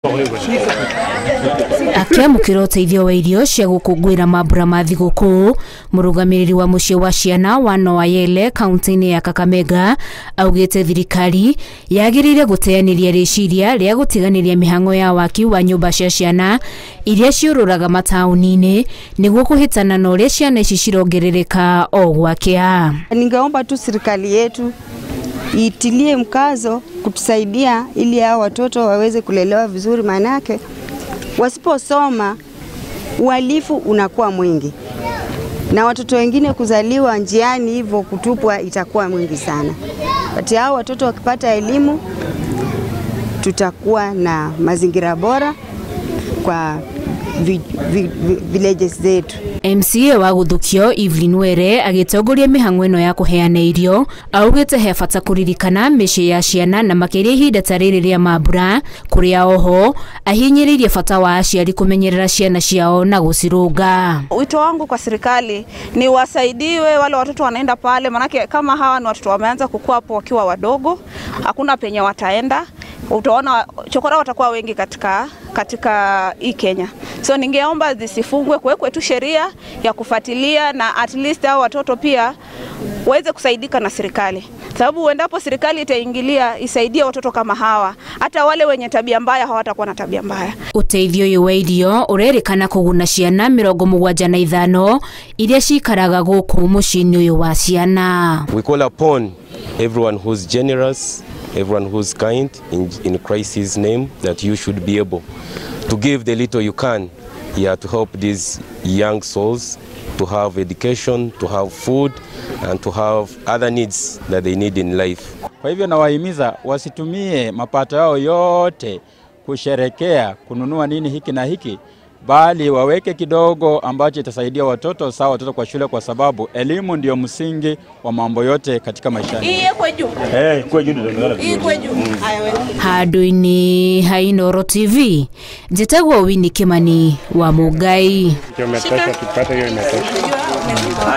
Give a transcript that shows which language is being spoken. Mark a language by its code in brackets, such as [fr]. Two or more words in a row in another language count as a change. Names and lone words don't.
[ki] Akiamũkĩra ũteithio wa irio cia gũkũngũĩra mambura ma thigũkũũ, mũrũgamĩrĩri wa mũciĩ wa ciana wa Noayele kaunti-inĩ ya Kakamega augĩte thirikari yagĩrĩire gũteanĩria rĩciria rĩa gũtiganĩria mĩhang'o ya waki wa nyũmba cia ciana iria ciũrũraga mataũni-inĩ nĩguo kũhĩtana na ũrĩa ciana ici cirongerereka o gwakĩa. [sw] Ningeomba tu serikali yetu itilie mkazo kutusaidia ili hao watoto waweze kulelewa vizuri, manake wasiposoma uhalifu unakuwa mwingi na watoto wengine kuzaliwa njiani hivyo kutupwa itakuwa mwingi sana. Kati hao watoto wakipata elimu tutakuwa na mazingira bora kwa villages zetu. [ki] MCA wa Gũthũkio Evelyn Were agĩtongoria mĩhang'o ĩno ya kũheana irio augĩte he bata kũririkana mĩciĩ ya ciana na makĩria ihinda ta rĩrĩ rĩa mambura, kũrĩa oho ahinyĩrĩirie bata wa aciari kũmenyerera ciana ciao na gũcirũnga. [sw] Wito wangu kwa serikali ni wasaidiwe wale watoto wanaenda pale, manake kama hawa ni watoto wameanza kukua hapo wakiwa wadogo, hakuna penye wataenda. Utaona chokora watakuwa wengi katika hii Kenya. So ningeomba zisifungwe, kuwekwe tu sheria ya kufuatilia na [en] at least [sw] hao watoto pia waweze kusaidika na serikali. Sababu endapo serikali itaingilia isaidie watoto kama hawa, hata wale wenye tabia mbaya hawatakuwa na tabia mbaya. [ki] Uteithio wa irio urerikana kũguna ciana 75 iria cikaraga gũkũ mũciĩ-inĩ ũyũ wa ciana. [en] We call upon everyone who's generous, everyone who's kind in Christ's name, that you should be able to give the little you can to help these young souls to have education, to have food and to have other needs that they need in life. [sw] Kwa hivyo nawahimiza wasitumie mapato yao yote kusherekea kununua nini hiki na hiki, bali waweke kidogo ambacho itasaidia watoto sawa watoto kwa shule, kwa sababu elimu ndio msingi wa mambo yote katika maisha. [ki] Handũ-inĩ ha Inooro TV, njĩtagwo Winnie Kimani wa Mũngai.